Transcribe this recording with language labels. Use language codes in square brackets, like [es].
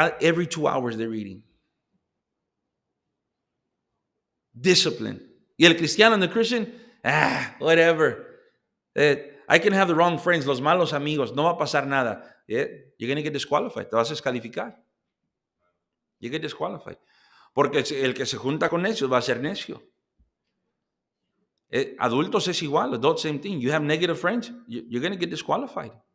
[en] Every 2 hours they're eating. Discipline. [es] Y el cristiano [en] and the Christian, whatever. I can have the wrong friends, [es] los malos amigos, no va a pasar nada. [en] Yeah, you're going to get disqualified, [es] te vas a descalificar. [en] You get disqualified. [es] Porque el que se junta con necios va a ser necio. Adultos es igual, [en] adults, same thing. You have negative friends, you're going to get disqualified.